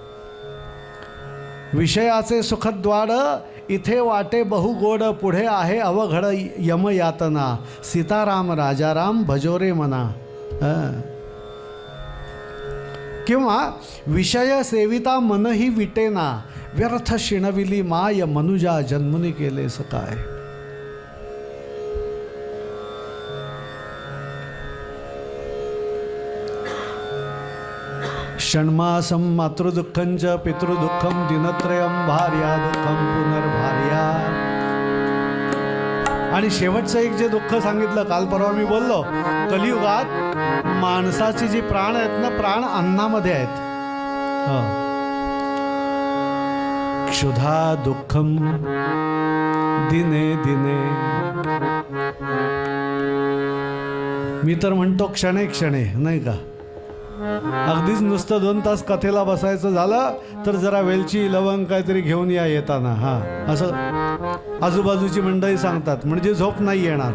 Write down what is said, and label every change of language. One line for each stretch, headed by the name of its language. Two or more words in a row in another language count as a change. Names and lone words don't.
Marathi: विषयाचे सुखद्वाड इथे वाटे बहुगोड, पुढे आहे अवघड यमयातना, सीताराम राजाराम भजोरे मना. किंवा विषय सेविता मनही विटेना, व्यर्थ शिणविली माय मनुजा जन्मुनी केले सकाय.
Sanskrit: षण्मासं मातृदुःखंच पितृदुःखं दिनत्रयं भार्या दुःखं पुनर्भार्या.
Marathi: आणि शेवटचं एक जे दुःख सांगितलं काल परवा मी बोललो, कलियुगात माणसाची जी प्राण आहेत ना, प्राण अन्नामध्ये आहेत.
Sanskrit: क्षुधा दुःखम दिने दिने.
Marathi: मी तर म्हणतो
Sanskrit: क्षणे क्षणे,
Marathi: नाही का. अगदीच नुसतं 2 तास कथेला बसायचं झालं तर जरा वेलची लवंग काहीतरी घेऊन या येताना, असं आजूबाजूची मंडळी सांगतात, म्हणजे झोप नाही येणार.